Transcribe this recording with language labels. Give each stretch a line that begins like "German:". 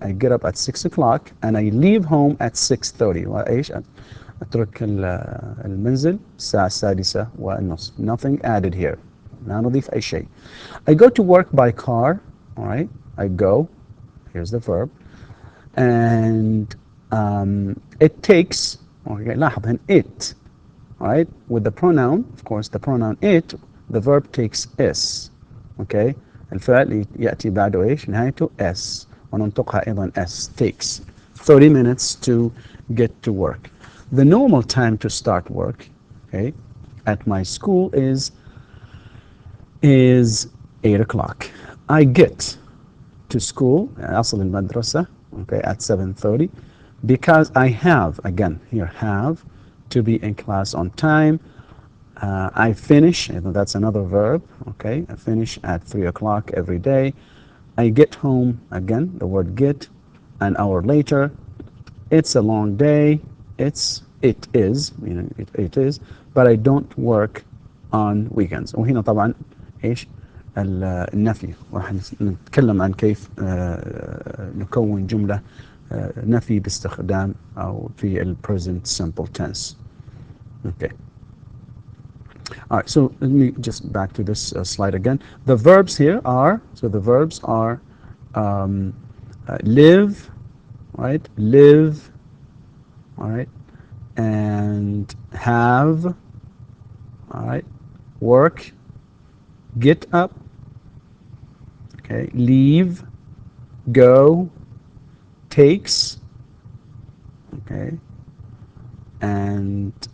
English: I get up at 6 o'clock and I leave home at 6:30.
Arabic: وإيش؟ أترك المنزل الساعة 6:30.
English: Nothing added here.
Arabic: لا نضيف أي شيء.
English: I go to work by car. All right. I go. Here's the verb. And it takes. Okay.
Arabic: لاحظ هنا
English: it. All right. With the pronoun, of course, the pronoun it. The verb takes s. Okay.
Arabic: الفعل يأتي بعده إيش؟ نهايته s. وننطقها أيضا s.
English: Takes 30 minutes to get to work. The normal time to start work, okay, at my school is 8 o'clock. I get to school,
Arabic: أصل المدرسة,
English: okay, at 7:30 because I have, again, here have, to be in class on time. I finish, that's another verb, okay, I finish at 3 o'clock every day. I get home, again, the word get, an hour later. It's a long day, it is, meaning it is, but I don't work on weekends.
Arabic: وهنا طبعا ايش النفي، وراح نتكلم عن كيف نكون جملة نفي باستخدام أو في ال
English: present simple tense. Okay. All right, so let me just back to this slide again. The verbs here are, so the verbs are live, right? Live, all right, and have, all right, work, get up, okay, leave, go, takes, okay, and